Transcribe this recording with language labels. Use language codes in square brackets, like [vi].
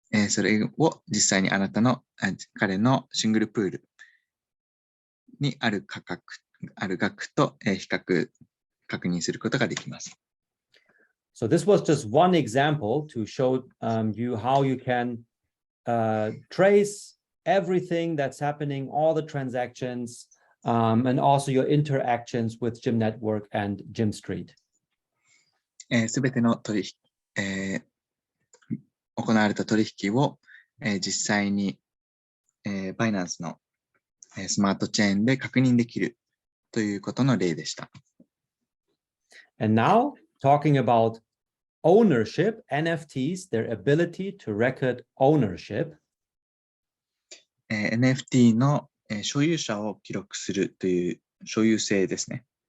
[ja] それを実際にあなたの、彼のシングルプールにある額と、確認することができます。 [en] So this was just one example to show you how you can trace everything that's happening, all the transactions, and also your interactions with Gym Network and Gym Street. [ja] すべての行われた取引を、実際に、バイナンスの、スマートチェーンで確認できるということの例でした。 [en] And now talking about ownership, NFTs, their ability to record ownership. [ja] NFT の、所有者を記録するという所有性ですね。